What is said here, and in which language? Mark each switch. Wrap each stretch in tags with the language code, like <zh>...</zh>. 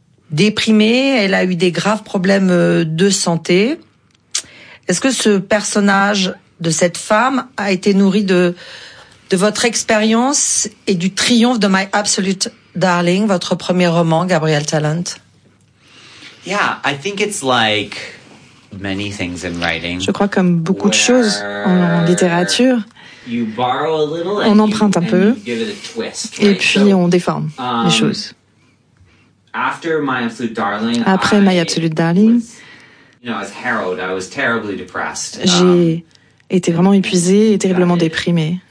<fr>Déprimée, elle a eu des graves problèmes de santé. Est-ce que ce personnage de cette femme a été nourri de votre expérience et du triomphe de My Absolute Darling, votre premier roman, Gabriel Tallent?</fr> <en>Yeah, I think it's like many things in writing.</en> <fr>Je crois comme beaucoup de choses en littérature.</fr> <en>You borrow a little,</en> <fr>on emprunte un peu et puis on déforme les choses.</fr> <en>After My Absolute Darling,</en> <fr>après My Absolute Darling, j'ai été vraiment épuisée et terriblement déprimée.</fr>